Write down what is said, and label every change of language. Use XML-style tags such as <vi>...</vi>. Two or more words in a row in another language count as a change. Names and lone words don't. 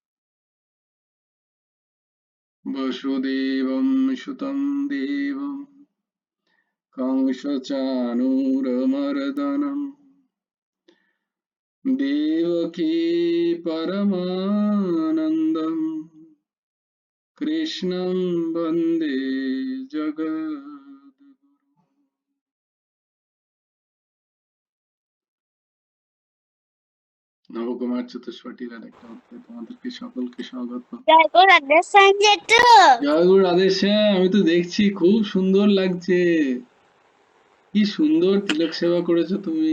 <sa>वसुदेवं सुतं देवं कंसचाणूरमर्दनम् देवकी परमानन्दम् कृष्णं वन्दे जगद्गुरुम्।</sa> <bn>নবকুমার চতুষ্পাটিলার একটা অধ্যায় তোমাদেরকে সকলকে স্বাগত। জয় গুরু রাধে শ্যাম জেঠু। জয় গুরু রাধেশ্যাম, আমি তো দেখছি খুব সুন্দর লাগছে। কি সুন্দর তিলক সেবা করেছো তুমি,</bn>